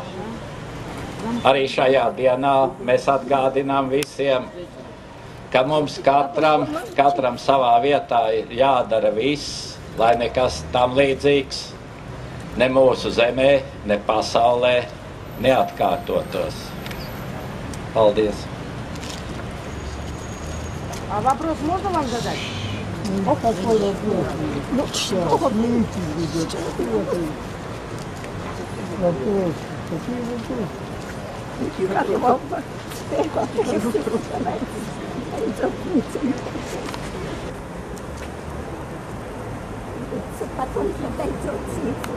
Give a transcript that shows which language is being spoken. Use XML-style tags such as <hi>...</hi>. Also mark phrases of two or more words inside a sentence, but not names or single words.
<lv>Arī šajā dienā mēs atgādinām visiem, ka mums katram savā vietā ir jādara viss, lai nekas tam līdzīgs ne mūsu zemē, ne pasaulē neatkārtotos. Paldies!</lv> <ru>А вопрос можно вам задать? Какой вопрос? Ну, что? Смейте, ребята. Вопрос. Какие вопросы? Потом подойдете.</ru>